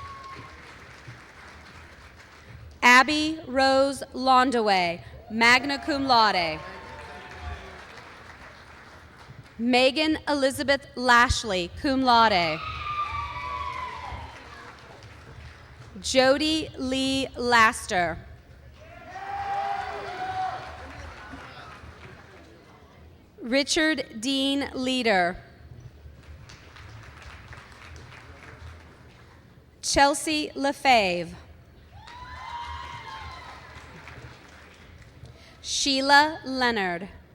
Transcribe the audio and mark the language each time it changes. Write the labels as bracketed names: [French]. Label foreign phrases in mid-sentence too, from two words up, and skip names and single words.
[English] Abby Rose Londaway, [Latin] magna cum laude. [English] Megan Elizabeth Lashley, [Latin] cum laude. [English] Jody Lee Laster. Richard Dean Leader. Chelsea Lefebvre. Sheila Leonard.